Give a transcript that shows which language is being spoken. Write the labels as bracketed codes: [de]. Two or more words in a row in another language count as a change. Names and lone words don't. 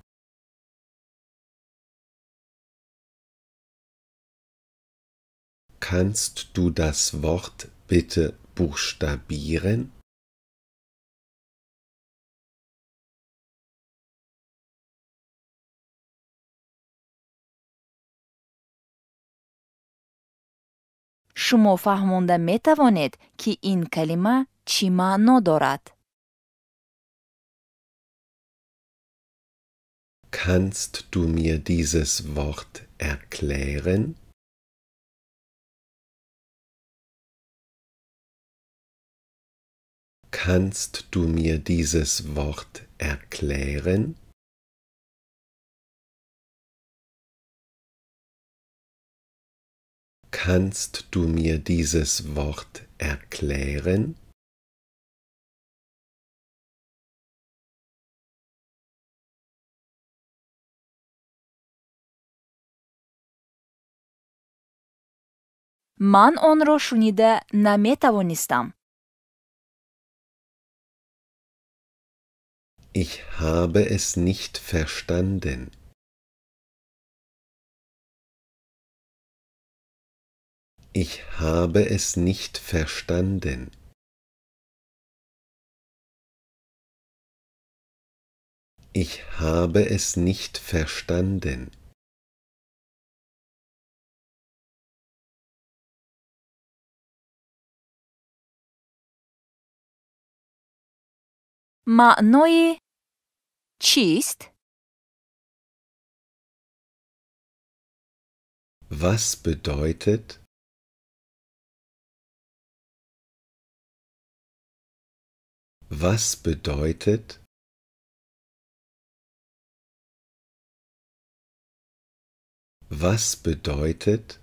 [de] Kannst du das Wort bitte buchstabieren? [tg] шумо фаҳмонда метавонед, ки ин калима чӣ маъно дорад. [de] Kannst du mir dieses Wort erklären? Kannst du mir dieses Wort erklären? Kannst du mir dieses Wort erklären? [tg] ман онро шунида наметавонистам. [de] Ich habe es nicht verstanden. Ich habe es nicht verstanden. Ich habe es nicht verstanden. [tg] маънои чист? [de] Was bedeutet? Was bedeutet? Was bedeutet?